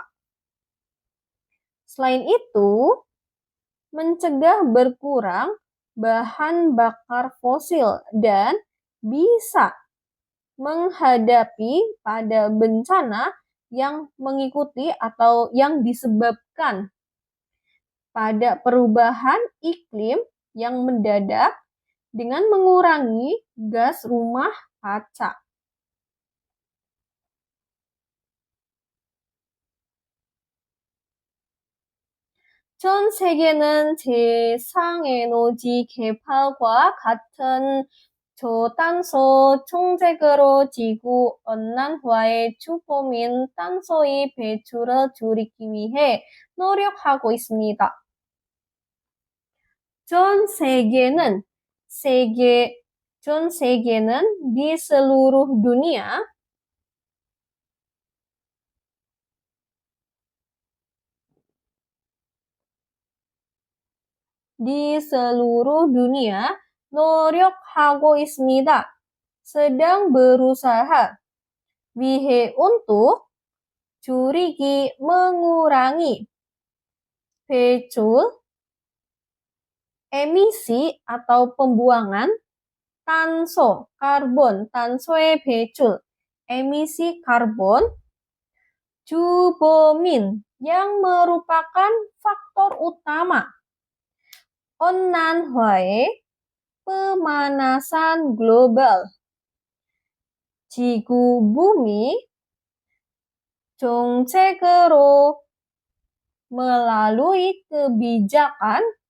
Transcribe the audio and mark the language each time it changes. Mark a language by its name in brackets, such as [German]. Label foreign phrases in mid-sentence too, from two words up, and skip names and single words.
[Indonesian] Selain itu, mencegah berkurang bahan bakar fosil dan bisa menghadapi pada bencana yang mengikuti atau yang disebabkan pada perubahan iklim yang mendadak dengan mengurangi gas rumah kaca. [Korean] 전 세계는 재생에너지 개발과 같은 저탄소 정책으로 지구 온난화의 주범인 탄소의 배출을 줄이기 위해 노력하고 있습니다. 전 세계는 [Indonesian] di seluruh dunia [Korean] 노력하고 있습니다. [Indonesian] sedang berusaha 위해 untuk mengurangi 배출 emisi atau pembuangan [Korean] 탄소의 배출 [Indonesian] emisi karbon 주범인 yang merupakan faktor utama 온난화의 pemanasan global 지구 bumi 정책으로 melalui kebijakan